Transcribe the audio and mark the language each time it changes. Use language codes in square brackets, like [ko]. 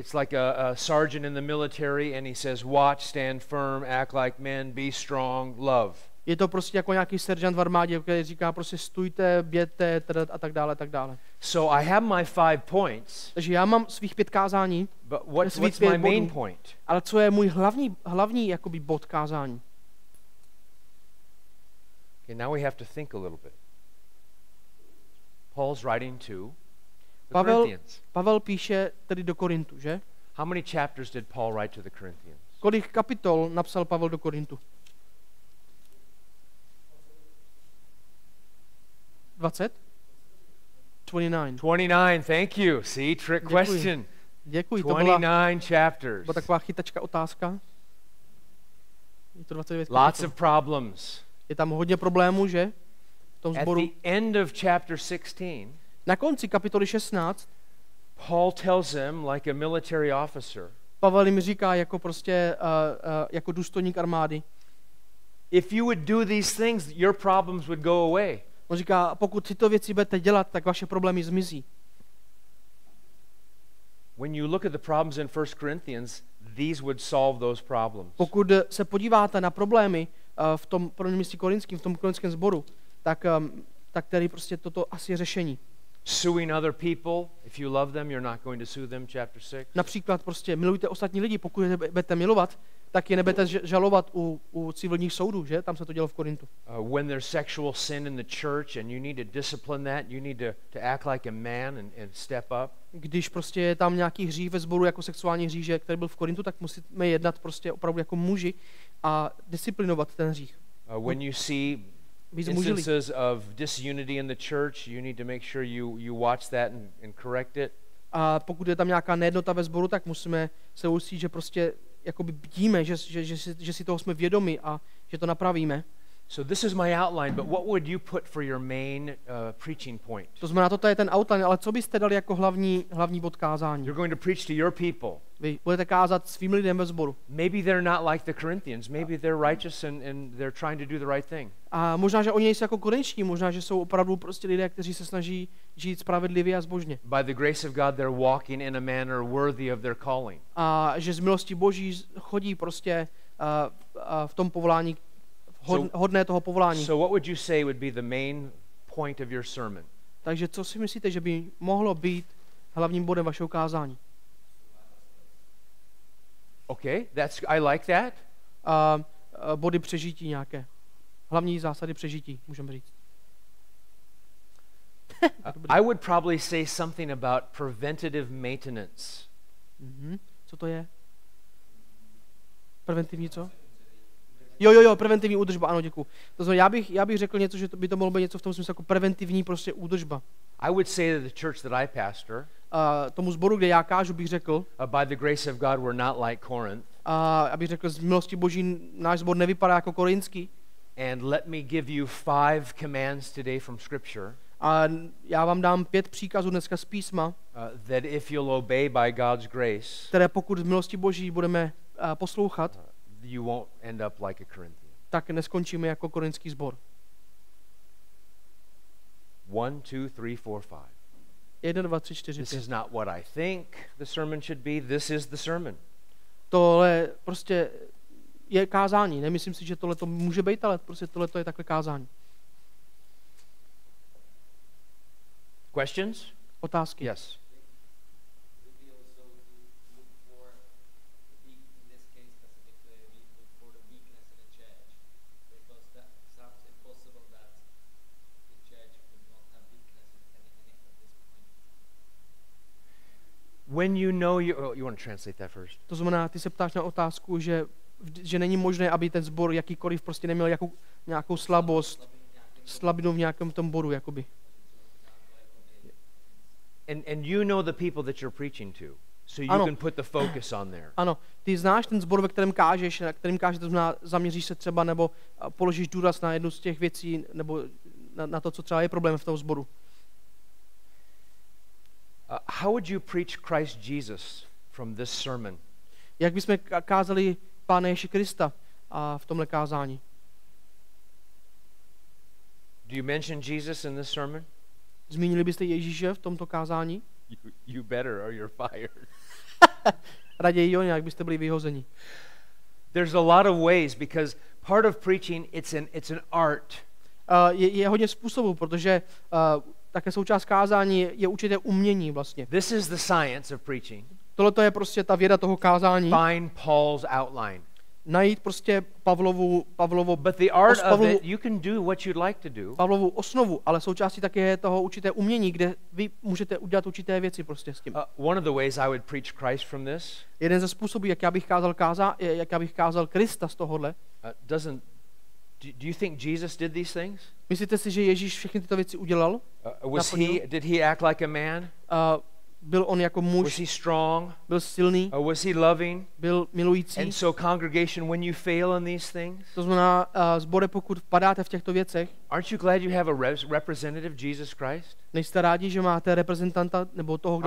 [en] It's like a sergeant in the military, and he says, watch, stand firm, act like men, be strong, love. [cs] Je to prostě jako nějaký seržant v armádě, který říká prostě stůjte, běžte a tak dále, tak dále. [en] So I have my 5 points, [cs] Takže já mám svých 5 kázání, [en] but what's [cs] svých [en] my [cs] 5 [en] main [cs] bodů. [en] point? [cs] Ale co je můj hlavní jakoby bod kázání? [en] Okay, now we have to think a little bit. Paul's writing to the Corinthians. [cs] Pavel píše tedy do Korintu, že? [en] How many chapters did Paul write to the Corinthians? [cs] Kolik kapitol napsal Pavel do Korintu? [en] 20? 29. 29, thank you. See, trick [cs] Děkuji. [en] question. [cs] Děkuji, to byla [en] 29 chapters. [cs] taková chytačka otázka. Je to 29 [en] Lots [cs] kapitol. [en] of problems. [cs] Je tam hodně problémů, že? V tom [en] At [cs] sboru. [en] the end of chapter 16, [cs] Na konci kapitoly 16 [en] Paul tells him like a military officer. [cs] Pavel jim říká jako prostě jako důstojník armády. [en] If you would do these things, your problems would go away. [cs] On říká, pokud tyto věci budete dělat, tak vaše problémy zmizí. [en] When you look at the problems in 1 Corinthians, these would solve those problems. [cs] Pokud se podíváte na problémy v tom prvním listě korinským, v tom korinském sboru, tak tady prostě toto asi je řešení. [en] Suing other people, if you love them, you're not going to sue them, chapter 6. [cs] Například prostě milujte ostatní lidi, pokud je budete milovat, tak je nebudete žalovat u civilních soudů, že? Tam se to dělo v Korintu. [en] When there's sexual sin in the church and you need to discipline that, you need to act like a man and step up. [cs] Když prostě je tam nějaký hřích ve sboru jako sexuální hřích, který byl v Korintu, tak musíme jednat prostě opravdu jako muži a disciplinovat ten hřích. [en] When you see instances of disunity in the church, you need to make sure you watch that and correct it. [cs] A pokud je tam nějaká nejednota ve sboru, tak musíme se ujistit, že prostě jakoby bdíme, že si toho jsme vědomi a že to napravíme. [en] So this is my outline, but what would you put for your main preaching point? [cs] To znamená, toto je ten outline, ale co byste dali jako hlavní bod kázání? [en] You're going to preach to your people. [cs] Vy budete kázat svým lidem ve sboru. [en] Maybe they're not like the Corinthians. Maybe they're righteous and they're trying to do the right thing. [cs] A možná, že oni nejsou jako korinští, možná, že jsou opravdu prostě lidé, kteří se snaží žít spravedlivě a zbožně. [en] By the grace of God, they're walking in a manner worthy of their calling. [cs] A že z milosti Boží chodí prostě v tom povolání, hodné toho povolání. [en] So what would you say would be the main point of your sermon? [cs] Takže co si myslíte, že by mohlo být hlavním bodem vašeho kázání? [en] Okay, I like that. [cs] Body přežití nějaké. Hlavní zásady přežití, můžeme říct. [en] I would probably say something about preventative maintenance. [cs] Co to je? Preventivní co? Jo, preventivní údržba, ano, děkuji. To znamená, já bych řekl něco, že by to mohlo být něco v tom smyslu jako preventivní prostě údržba. [en] I would say to the church that I pastor, [cs] tomu sboru, kde já kážu, bych řekl, [en] by the grace of God, we're not like Corinth. [cs] Abych řekl, z milosti Boží náš sbor nevypadá jako korinský. [en] And let me give you 5 commands today from Scripture. [cs] A já vám dám 5 příkazů dneska z písma, [en] that if you'll obey by God's grace, [cs] které pokud z milosti Boží budeme poslouchat, [en] you won't end up like a Corinthian. [cs] Tak neskončíme jako korinský sbor. [en] 1, 2, 3, 4, 5. [cs] 1, 2, 3, 4, 5. [en] This is not what I think the sermon should be. This is the sermon. [cs] Tohle prostě je kázání. Nemyslím si, že tohle to může být, ale prostě tohle to je takhle kázání. [en] Questions? [cs] Otázky? [en] Yes. When you know you want to translate that first. [cs] To znamená, ty se ptáš na otázku, že není možné, aby ten sbor jakýkoliv prostě neměl nějakou slabost, slabinu v nějakém tom bodu, jakoby. [en] And you know the people that you're preaching to, so you can put the focus on there. [cs] Ano, ty znáš ten sbor, ve kterém kážeš, to znamená, zaměříš se třeba, nebo položíš důraz na jednu z těch věcí, nebo na to, co třeba je problém v tom sboru. [en] How would you preach Christ Jesus from this sermon? [cs] Jak bychom kázali Pána Ježíše Krista v tomhle kázání? [en] Do you mention Jesus in this sermon? [cs] Zmínili byste Ježíše v tomto kázání? [en] You better or you're fired. [cs] Raději jo, nějak byste byli vyhozeni. [en] There's a lot of ways because part of preaching it's an art. [cs] Je hodně způsobů, protože také součást kázání je určité umění vlastně. [en] This is the science of preaching. [cs] Tohle je prostě ta věda toho kázání. [en] Find Paul's outline. [cs] Najít prostě Pavlovu [en] But the art of it, you can do what you'd like to do. [cs] Pavlovu osnovu, ale součástí také je toho určité umění, kde vy můžete udělat určité věci prostě s tím. [en] One of the ways I would preach Christ from this. [cs] Jeden ze způsobů, jak já bych kázal Krista z tohohle. [en] Do you think Jesus did these things? [cs] Myslíte si, že Ježíš všechny tyto věci udělal? [en] Did he act like a man? [cs] Byl on jako [en] Was [cs] muž, [en] he strong? [cs] byl silný, [en] Was he loving? [cs] byl milující. [en] And so congregation, when you fail in these things, [cs] To znamená, sbore, pokud padáte v těchto věcech, [en] aren't you glad you have a representative, Jesus Christ? [cs] nejste rádi, že máte reprezentanta nebo toho, kdo